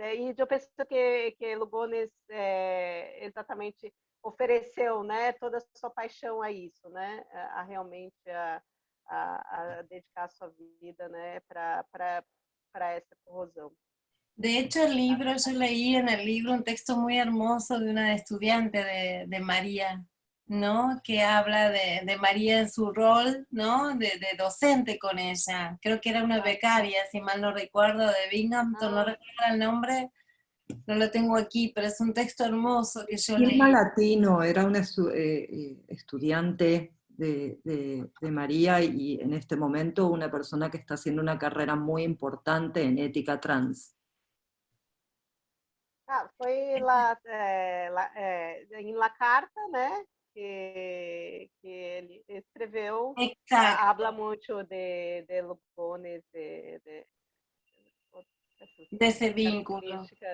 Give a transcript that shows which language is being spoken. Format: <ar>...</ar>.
<pt>E eu penso que Lugones exatamente ofereceu, né, toda a sua paixão a isso, né, a realmente a dedicar a sua vida, né, para essa corrosão.</pt> <es>De hecho, el libro, yo leí en el libro un texto muy hermoso de una estudiante de María, ¿no? Que habla de María en su rol, ¿no? De docente con ella. Creo que era una becaria, si mal no recuerdo, de Binghamton, no recuerdo el nombre, no lo tengo aquí, pero es un texto hermoso que yo Irma leí. Latino era una estudiante de María y en este momento una persona que está haciendo una carrera muy importante en ética trans.</es> <pt>Foi em La Carta, né, que ele escreveu.</pt> <es>Exacto. Habla</es> <pt>muito</pt> <es>de Lugones, De ese vínculo.</es>